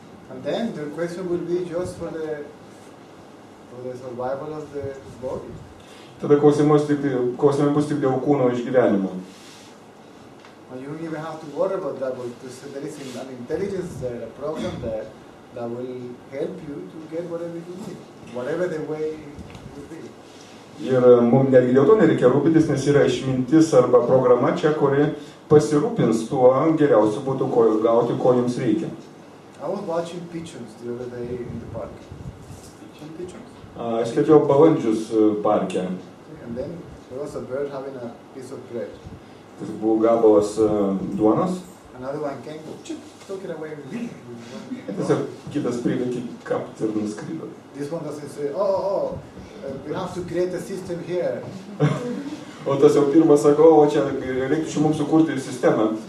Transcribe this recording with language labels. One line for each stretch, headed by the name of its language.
English: And then the question will be just for the survival of the body.
Lithuanian: Tada klausimai bus tik dėl kūno išgyvenimo.
English: And you don't even have to worry about that, because there is an intelligence there, a program there, that will help you to get whatever you need, whatever the way will be.
Lithuanian: Ir mums netgi dėl to nereikia rūpintis, nes yra išmintis arba programa čia, kuri pasirūpins tuo geriausiu būtų gauti, ko jums reikia.
English: I was watching pigeons the other day in the park. Pigeons?
Lithuanian: Aš stebėjau balandžius parke.
English: and then there was a bird having a piece of bread.
Lithuanian: Tas buvo gabalas duonos.
English: Another one came, took it away with me.
Lithuanian: Tiesiog kitas prieikį kapti ir nuskrido.
English: This one doesn't say, we have to create a system here.
Lithuanian: O tas jau pirmas sako, o čia reiktų čia mums sukurti sistemą.